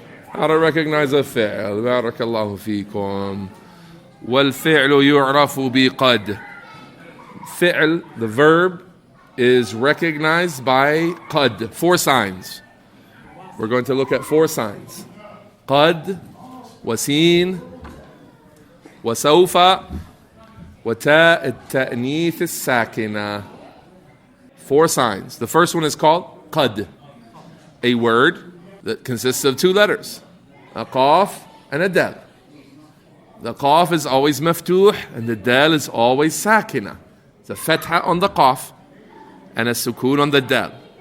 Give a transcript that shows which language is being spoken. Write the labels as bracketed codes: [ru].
[en] How to recognize a fi'l. Barakallahu feekum. [ar] وَالْفِعْلُ يُعْرَفُ بِقَدْ. [en] Fi'l, the verb, is recognized by qad, 4 signs. We're going to look at 4 signs. [ar] قد, وسين, وسوف, وتاء التأنيث الساكنة. [en] 4 signs. The first one is called qad, a word that consists of 2 letters, a qaf and a dal. The qaf is always maftuh and the dal is always sakina. It's a fatha on the qaf and a sukoon on the dal.